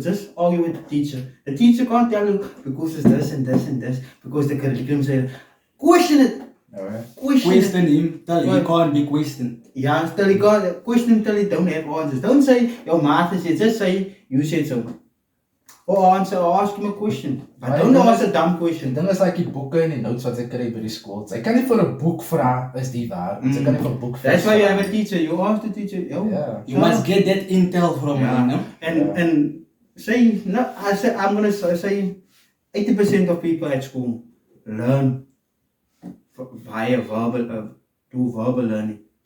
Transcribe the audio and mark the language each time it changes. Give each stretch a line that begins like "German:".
English: Just argue with the teacher. The teacher can't tell you because it's this and this and this, because the curriculum says, question it. Alright. Question him. Tell him he can't be questioned. Yeah, till he can't question till he don't have answers. Don't say your master said, just say you said so. Or answer, or ask him a question. But don't ask a dumb
Afrikaans: Die
English: question.
Afrikaans: ding is like die boeke en die notes wat sy kry by die skool. Sy kan nie vir 'n boek vra is die waar. Sy kan nie vir 'n boek vra.
English: That's why you have a teacher. You ask the teacher. Yo, Yeah. You must get that intel from him, no? And say, no, I'm gonna say 80% of people at school learn via verbal learning.